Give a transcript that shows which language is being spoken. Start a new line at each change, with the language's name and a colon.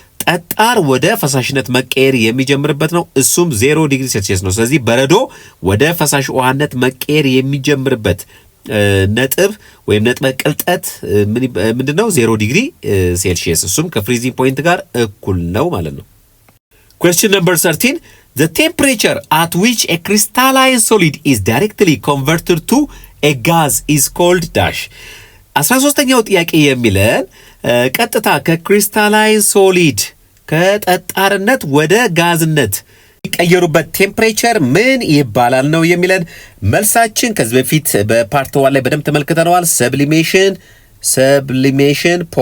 Amharic: ጠጣር ወደ ፈሳሽነት መቀየር የሚጀምርበት ነው። እሱም 0 ዲግሪ ሴልሺየስ ነው። ስለዚህ በረዶ ወደ ፈሳሽ ውሃነት መቀየር የሚጀምርበት ነጥብ ወይም ነጥብ ቅልጠት ምንድነው? 0 ዲግሪ ሴልሺየስ። እሱም ከፍሪዚንግ ፖይንት ጋር እኩል ነው ማለት ነው።
English: Question number 13. The temperature at which a crystalline solid is directly converted to a gas is called dash.
Amharic: 13ኛው ጥያቄ የሚለን ቀጥታ ከክሪስታላይን ሶሊድ ከጠጣርነት ወደ ጋዝነት የሚቀየሩበት ቴምፕሬቸር ምን ይባላል ነው የሚለን። መልሳችን ከዚህ በፊት በፓርት 1 ላይ በደንብ ተመልክተነዋል። ሰብሊሜሽን